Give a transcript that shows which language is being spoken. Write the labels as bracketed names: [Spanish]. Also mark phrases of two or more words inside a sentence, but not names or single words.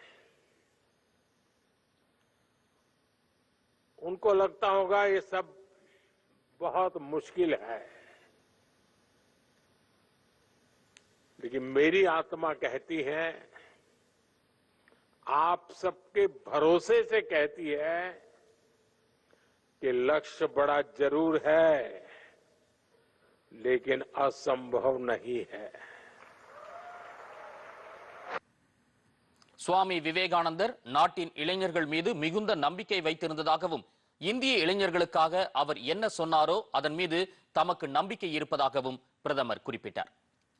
[Hindi] उनको लगता होगा ये सब बहुत मुश्किल है, लेकिन मेरी आत्मा कहती है, आप सबके भरोसे से कहती है कि लक्ष्य बड़ा जरूर है, लेकिन असंभव नहीं है। [Tamil] சுவாமி விவேகானந்தர் நாட்டின் இளைஞர்கள் மீது மிகுந்த நம்பிக்கை வைத்திருந்ததாகவும், இந்திய இளைஞர்களுக்காக அவர் என்ன சொன்னாரோ அதன் மீது தமக்கு நம்பிக்கை இருப்பதாகவும் பிரதமர் குறிப்பிட்டார்.